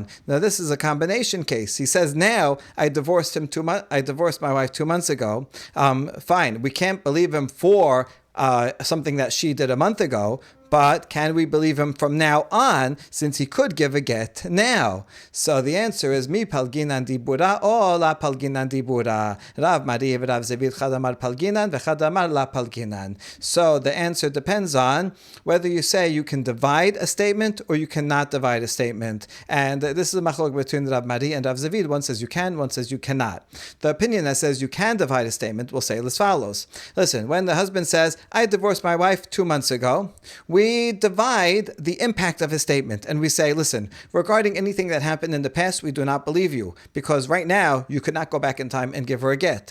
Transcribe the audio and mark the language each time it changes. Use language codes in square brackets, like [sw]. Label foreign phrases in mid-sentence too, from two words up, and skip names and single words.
[en] Now, this is a combination case. He says now, I divorced my wife 2 months ago. Fine, we can't believe him for something that she did a month ago, but can we believe him from now on, since he could give a get now? So the answer is [arc] מי פלגינן דיבורא [en] or [arc] לא פלגינן דיבורא. רב מרי רב זביד חדאמר פלגינן וחדאמר לא פלגינן. [en] So the answer depends on whether you say you can divide a statement or you cannot divide a statement. And this is a machlok between Rav Mari and Rav Zevit. One says you can, one says you cannot. The opinion that says you can divide a statement will say as follows. Listen, when the husband says, I divorced my wife 2 months ago, we divide the impact of his statement and we say, listen, regarding anything that happened in the past, we do not believe you, because right now you could not go back in time and give her a get.